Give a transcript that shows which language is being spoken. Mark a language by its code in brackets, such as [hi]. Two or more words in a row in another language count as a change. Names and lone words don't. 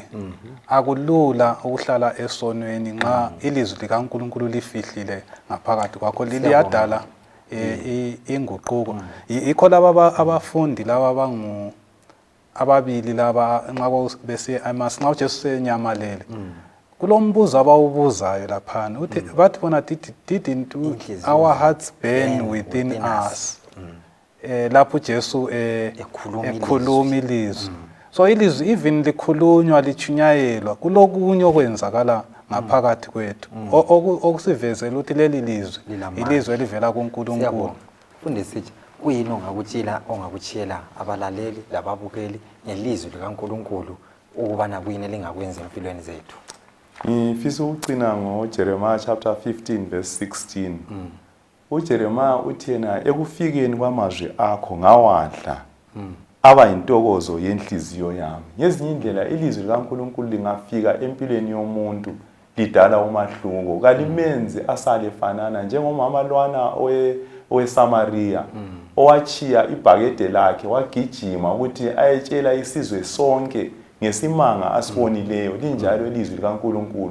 [nd] Akulula ukuhlala esonweni nxa ilizwi likaNkulunkulu lifihlile ngaphakathi kwakho liyadala inguquko. Yikho laba abafundi laba ababili laba nxa bese amasi nxa uJesu senyamalele kulombuzo abawubuzayo lapha uthi bathi bona [en] didn't our hearts burn within us [nd] lapho uJesu ekhuluma ilizwi. So ilizwi even likhulunywa lichunyayelwa kulokunye okwenzakala ngaphakathi kwethu okusivezela ukuthi leli lizwi ilizwi elivela kuNkulunkulu. Fundisi kuyini ongakuchiyela abalaleli lababukeli ngelizwi likaNkulunkulu ukubana kuyini elingakwenza empilweni zethu? Ngifisa ukucina ngoJeremiah [en] chapter 15 verse 16. [nd] uJeremiah uthi yena ekufikeni kwamazwi akho ngawadla aba intokozo yenhliziyo yami. Ngezinye indlela ilizwi likaNkulunkulu lingafika empilweni yomuntu lidala umahluko kalimenzi asale fanana njengomama lwana oweSamaria owachiya ibhakede lakhe wagijima ukuthi ayetshela isizwe sonke ngesimanga asibonileyo linjalo ilizwi likaNkulunkulu.